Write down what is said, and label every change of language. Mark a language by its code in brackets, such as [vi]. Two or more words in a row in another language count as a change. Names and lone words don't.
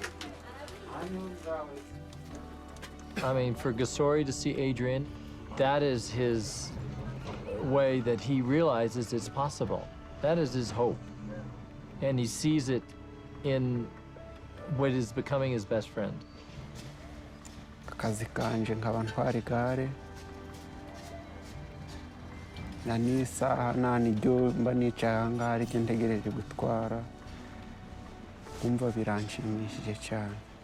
[en] I mean, for Gasori to see Adrian, that is his way that he realizes it's possible. That is his hope. And he sees it in what is becoming his best friend. [rw] Akazi kanje nkaba ntwara igare na n'isaha nta n'ibyo mba nicaye aha ngaha ariko ntegereje gutwara kumva biranshimishije cyane.